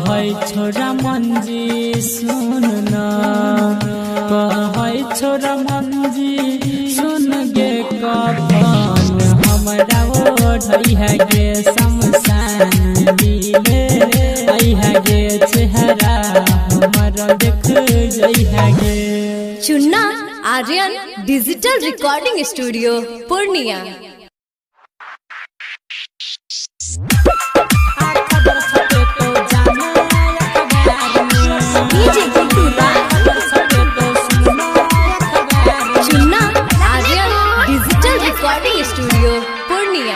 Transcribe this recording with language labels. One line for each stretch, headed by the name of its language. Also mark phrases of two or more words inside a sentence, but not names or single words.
Angika: छोरा मंजी सुन न कहै छोरा मंजी सुन गे कफन हमरा ओढ़ै है गे शमशान दिले आई है गे चेहरा हमरा देख जई है गे। चुन्ना आर्यन डिजिटल रिकॉर्डिंग स्टूडियो पूर्णिया। चुन्ना आर्यन डिजिटल रिकॉर्डिंग स्टूडियो पूर्णिया।